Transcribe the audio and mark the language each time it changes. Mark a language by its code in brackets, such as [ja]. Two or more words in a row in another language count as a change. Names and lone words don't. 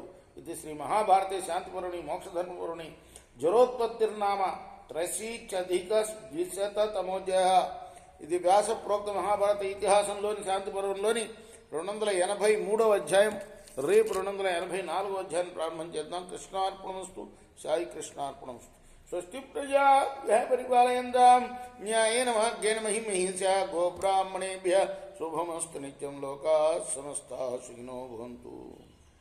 [sa] ఇది శ్రీ మహాభారతే శాంతిపరుని మోక్షధర్మపరుని జ్వరోత్పత్తిర్నామ త్రైశీత్యధిక ద్విశతమోధ్యాయ. [te] ఇది వ్యాస ప్రోక్త మహాభారత ఇతిహాసంలోని శాంతిపర్వంలోని 283వ అధ్యాయం. రేపు 284వ అధ్యాయం ప్రారంభం చేద్దాం. కృష్ణార్పణమస్తు. సాయి కృష్ణార్పణమస్తు. [sa] స్వస్తి ప్రజాభ్యः పరిపాలయంతాం న్యాయేన మార్గేణ మహిమహీషా గోబ్రాహ్మణేభ్యः శుభమస్తు నిత్యం లోకాः సమస్తాः సుఖినో భవంతు.